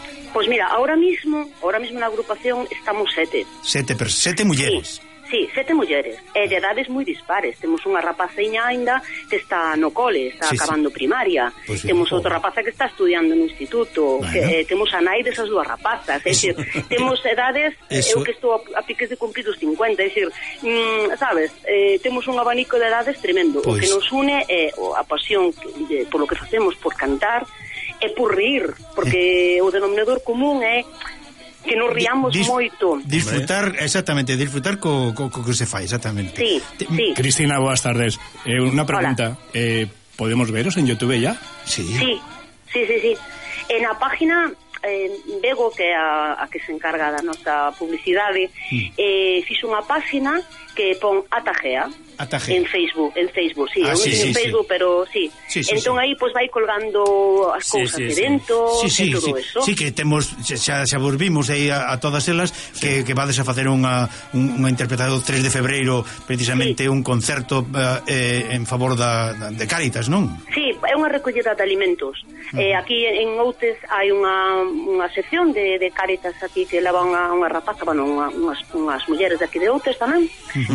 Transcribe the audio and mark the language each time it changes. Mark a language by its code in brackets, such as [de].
[gl] Pois mira, [es] ahora mismo [gl] na agrupación estamos sete. Sete mulleres. Sí. Sí, sete mulleres, e de edades moi dispares. Temos unha rapaceña aínda que está no cole, está acabando primaria. Pues temos outra rapaza que está estudiando no instituto. Bueno. Temos a nai desas dúas rapazas. Decir, temos edades, eu que estou a piques de cumplir os 50. Decir, sabes, temos un abanico de edades tremendo. Pues... O que nos une é a pasión de, por lo que facemos, por cantar, e por rir, porque o denominador común é... que nos riamos moito. Disfrutar, exactamente, disfrutar co que se fai, exactamente. Sí, sí. Cristina, boas tardes. [es] Una pregunta. ¿Podemos veros en YouTube ya? [gl] Sí. Sí, sí, sí, sí. En a página, vego que a que se encarga da nosa publicidade, fixo unha página que pon Atajea. Atajea. En Facebook, sí. Ah, sí, sí, en Facebook, sí. Pero sí. Sí, sí. Entón sí. Aí pues vai colgando as cousas de dentro, sí, sí, todo sí. Eso. Sí, que temos, xa volvimos aí a todas elas, sí. que vades a facer unha interpretado 3 de febreiro, precisamente sí. Un concerto en favor de Cáritas, non? Sí, é unha recolleta de alimentos. Uh-huh. Aquí en Outes hai unha sección de Cáritas aquí que levan a unha rapaza, bueno, unhas mulleres de aquí de Outes tamén, uh-huh.